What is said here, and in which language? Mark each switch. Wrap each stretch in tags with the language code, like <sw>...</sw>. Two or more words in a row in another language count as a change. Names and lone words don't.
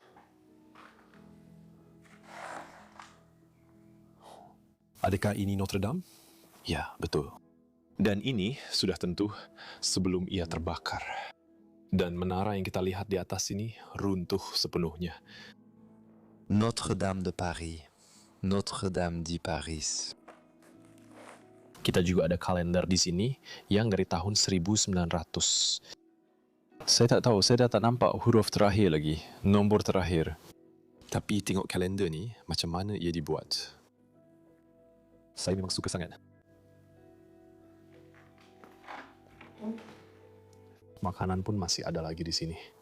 <ms>Adakah ini Notre Dame? Ya, betul. Dan ini sudah tentu sebelum ia terbakar. Dan menara yang kita lihat di atas ini runtuh sepenuhnya. Notre-Dame de Paris. Notre-Dame di Paris. Kita juga ada kalender di sini yang dari tahun 1900. Saya tak tahu, saya dah tak nampak huruf terakhir lagi, nombor terakhir. Tapi tengok kalender ni, macam mana ia dibuat. Saya memang suka sangat. Makanan pun masih ada lagi di sini.</ms>